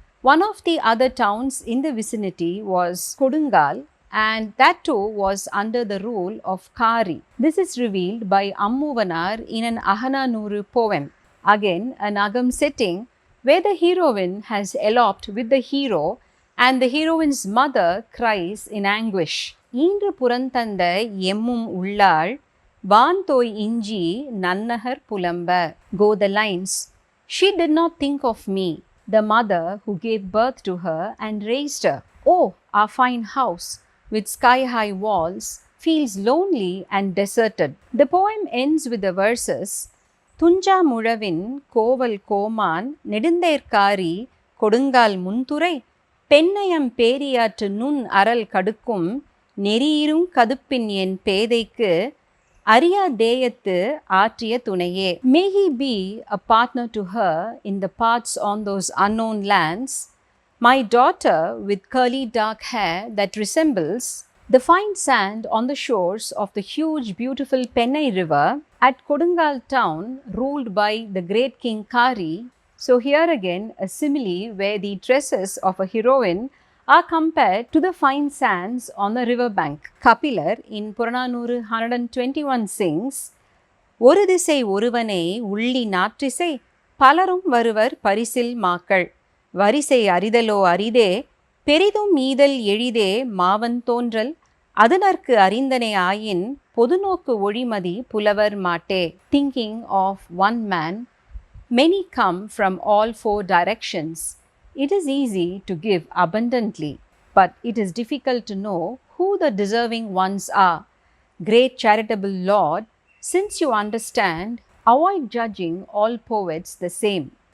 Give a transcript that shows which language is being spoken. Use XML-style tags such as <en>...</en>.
<en>One of the other towns in the vicinity was Kodungal, and that too was under the rule of Kari. This is revealed by Ammuvanar in an Ahananuru poem. Again, an Agam setting where the heroine has eloped with the hero and the heroine's mother cries in anguish.</en> <ta>ஈன்று புறந்தந்த எம்மும் உள்ளாள் வான்தோய் இஞ்சி நன்னகர் புலம்ப.</ta> <en>Go the lines. She did not think of me, the mother who gave birth to her and raised her. Oh, our fine house, with sky-high walls, feels lonely and deserted. The poem ends with the verses,</en> <ta>துஞ்சா முழவின் Koval கோமான் நெடுந்தேர்காரி கொடுங்கால் முன்துறை பெண்ணையம் பேரியாற்று நுண் அரல் கடுக்கும் நெறியிரும் கதுப்பின் என் பேதைக்கு அரியா தேயத்து ஆற்றிய துணையே.</ta> <en>May he be a partner to her in the paths on those unknown lands, my daughter with curly dark hair that resembles the fine sand on the shores of the huge beautiful Pennai River at Kodungal town ruled by the great king Kari. So here again a simile where the tresses of a heroine are compared to the fine sands on the river bank. Kapilar in Purananuru 121 sings,</en> <ta>ஒரு திசை ஒருவனை உள்ளி நாற்றிசை பலரும் வருவர் பரிசில் மாக்கள் வரிசை அறிதலோ அரிதே பெரிதும் ஈதல் எளிதே மாவன் தோன்றல் அதனர்க்கு அறிந்தனை ஆயின் பொதுநோக்கு ஒழிமதி புலவர் மாட்டே.</ta> <en>Thinking of one man, many come from all four directions. It is easy to give abundantly, but it is difficult to know who the deserving ones are. Great charitable Lord, since you understand, avoid judging all poets the same.</en>